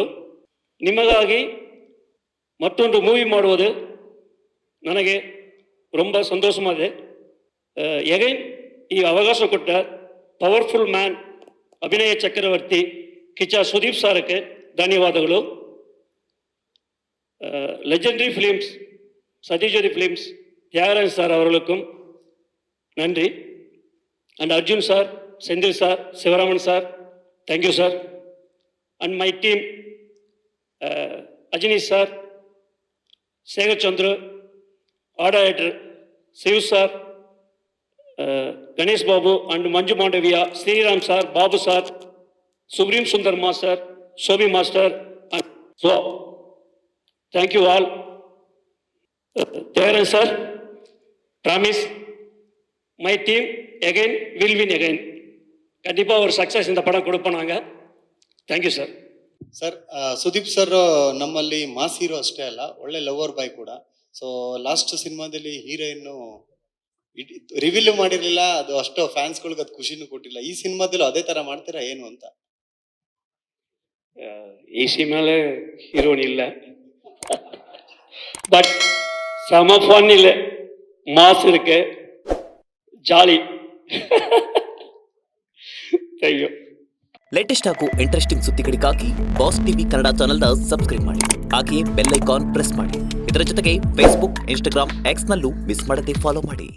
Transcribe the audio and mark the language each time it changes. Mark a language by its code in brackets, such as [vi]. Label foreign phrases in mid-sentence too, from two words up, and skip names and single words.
[kn] ನಿಮಗಾಗಿ ಮತ್ತೊಂದು ಮೂವಿ ಮಾಡುವುದು ನನಗೆ ரொம்ப ಸಂತೋಷವಾಗಿದೆ. ಎಗೈನ್ ಈ ಅವಕಾಶ ಕೊಟ್ಟ ಪವರ್ಫುಲ್ ಮ್ಯಾನ್ ಅಭಿನಯ ಚಕ್ರವರ್ತಿ ಕಿಚ್ಚ ಸುದೀಪ್ ಸಾರಕ್ಕೆ ಧನ್ಯವಾದಗಳು. [ta] லெஜெண்டரி ஃபிலிம்ஸ் சத்யஜோதி ஃபிலிம்ஸ் தியாகராஜ் சார் அவர்களுக்கும் நன்றி. அண்ட் அர்ஜுன் சார், செந்தில் சார், சிவராமன் சார், [en] thank you sir. and my team [ta] அஜினீஷ் சார், சேகர் சந்திர, ஆர்டர் சிவ் சார், கணேஷ் பாபு அண்ட் மஞ்சு மாண்டவியா, ஸ்ரீராம் சார், பாபு சார், சுப்ரீம் சுந்தர் மாஸ்டர், சோபி மாஸ்டர். [en] ஸோ thank you all. There sir, promise my team again will win again. [ta] கண்டிப்பா ஒரு சக்சஸ் இந்த படம் கொடுப்போம் நாங்க. [en] Thank you sir. [kn] ಸರ್, ಸುದೀಪ್ ಸರ್ ನಮ್ಮಲ್ಲಿ ಮಾಸ್ ಹೀರೋ ಅಷ್ಟೇ ಅಲ್ಲ, ಒಳ್ಳೆ ಲವರ್ ಬಾಯ್ ಕೂಡ. ಸೊ ಲಾಸ್ಟ್ ಸಿನಿಮಾದಲ್ಲಿ ಹೀರೋಯಿನ್ ರಿವೀಲ್ ಮಾಡಿರ್ಲಿಲ್ಲ, ಅದು ಅಷ್ಟು ಫ್ಯಾನ್ಸ್ಗಳಿಗೆ ಅದು ಖುಷಿನೂ ಕೊಟ್ಟಿಲ್ಲ. ಈ ಸಿನಿಮಾದಲ್ಲೂ ಅದೇ ತರ ಮಾಡ್ತೀರಾ ಏನು ಅಂತ? ಈ ಸಿನಿಮಾಲೆ ಹೀರೋಯಿನ್ ಇಲ್ಲ, [ta] பட் செம ஃபன் இல்லை, மாஸ் இருக்கு, [kn] ಜಾಲಿ. ಥ್ಯಾಂಕ್ ಲೇಟೆಸ್ಟ್ ಹಾಗೂ ಇಂಟ್ರೆಸ್ಟಿಂಗ್ ಸುದ್ದಿಗಳಿಗಾಗಿ ಬಾಸ್ ಟಿವಿ ಕನ್ನಡ ಚಾನೆಲ್ನ ಸಬ್ಸ್ಕ್ರೈಬ್ ಮಾಡಿ, ಹಾಗೆಯೇ ಬೆಲ್ ಐಕಾನ್ ಪ್ರೆಸ್ ಮಾಡಿ. ಇದರ ಜೊತೆಗೆ ಫೇಸ್ಬುಕ್, ಇನ್ಸ್ಟಾಗ್ರಾಮ್, ಎಕ್ಸ್ನಲ್ಲೂ ಮಿಸ್ ಮಾಡದೆ ಫಾಲೋ ಮಾಡಿ.